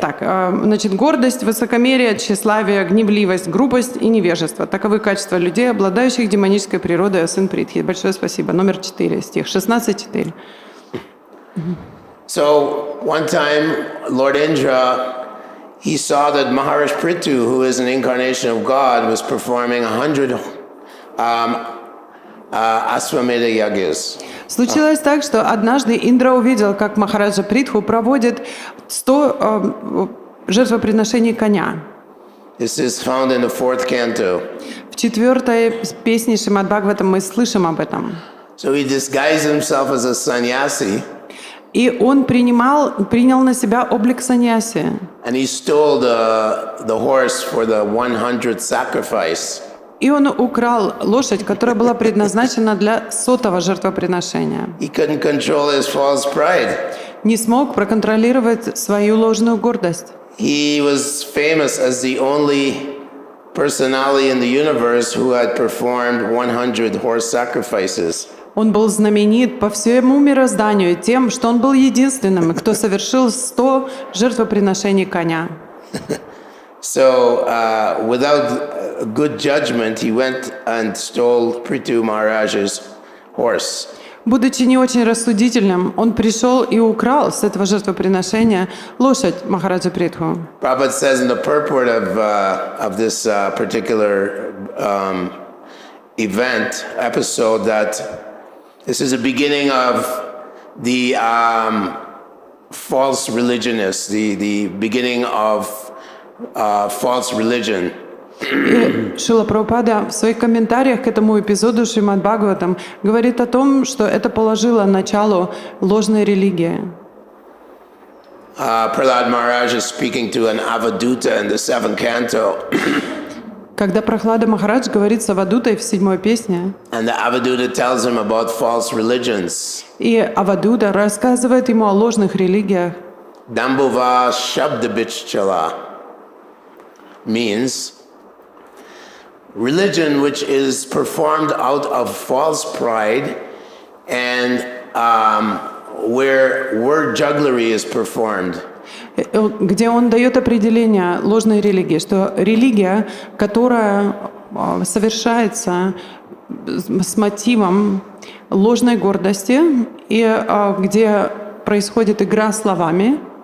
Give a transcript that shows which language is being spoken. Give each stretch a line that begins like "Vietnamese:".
Russian: Так, значит, гордость, высокомерие, тщеславие, гневливость, грубость и невежество. Таковы качества людей, обладающих демонической природой, сын Притхи. Большое спасибо. Номер 4, стих 16:4.
English: So one time, Lord Indra, he saw that Maharaj Prithu, who is an incarnation of God, was performing 100 Aswamedha yagyas.
Russian: Случилось так, что однажды Индра увидел, как Махараджа Притху проводит 100 жертвоприношений коня.
English: This is found in the 4th canto.
Russian: В 4 песне Śrīmad-Bhāgavatam мы слышим об этом.
English: So he disguised himself as a sannyasi,
Russian: И он принял на себя облик саньяси.
English: and he stole the horse for the 100th sacrifice.
Russian: И он украл лошадь, которая была предназначена для 100-го жертвоприношения.
English: He couldn't control his false pride.
Russian: Не смог проконтролировать свою ложную гордость.
English: He was famous as the only personality in the universe who had performed 100 horse sacrifices.
Russian: Он был знаменит по всему мирозданию тем, что он был единственным, кто совершил 100 жертвоприношений коня.
English: So, without good judgment, he went and stole Prithu Maharaj's horse.
Russian: Будучи не очень рассудительным, он пришел и украл с этого жертвоприношения лошадь Махараджа Притху.
English: Prabhupada says in the purport of this particular event, episode, that this is the beginning of the false religionists, the beginning of false religion.
Russian: Шрила Прабхупада в своих комментариях к этому эпизоду Śrīmad-Bhāgavatam говорит о том, что это положило начало ложной религии.
English: Prahlad Maharaj is speaking to an Avaduta in the 7th canto.
Russian: Когда Прохлада Махарадж говорит с Авадутой в 7-й песне,
English: And the Avaduta tells him about false religions.
Russian: и Авадута рассказывает ему о ложных религиях.
English: Dambhava Shabdabichala means religion which is performed out of false pride and where word jugglery is performed.
Russian: Где он дает определение ложной религии, что религия, которая совершается с мотивом ложной гордости и где происходит игра словами.